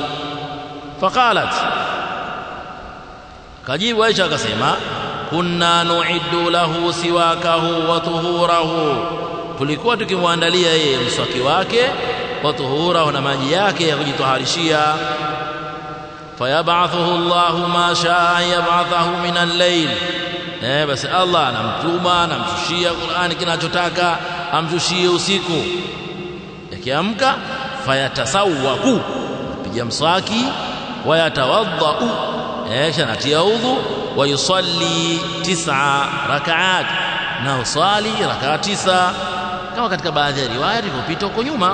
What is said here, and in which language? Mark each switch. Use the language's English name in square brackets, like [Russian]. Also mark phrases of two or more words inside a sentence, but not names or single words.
[Swahili] Faqalat, kajibu Aisha akasema [Arabic] كنا نعد له سواكه وطهوره, [Swahili] tulikuwa tukimwandalia yeye mswaki wake [Arabic] وطهوره [Swahili] na maji yake ya kujitaharishia. [Arabic] فيبعثه الله ما شاء يبعثه من الليل, [Swahili] basi Allah anamtuma anamshushia Qur'ani kinachotaka amshushie usiku. Yakiamka fayatasawwaku, piga mswaki, wayatawaddau, anatia udhu, [Arabic] ويصلي 9 ركعات, [Swahili] na usali rak'a 9 kama katika baadhi ya riwaya ilipopita huko nyuma.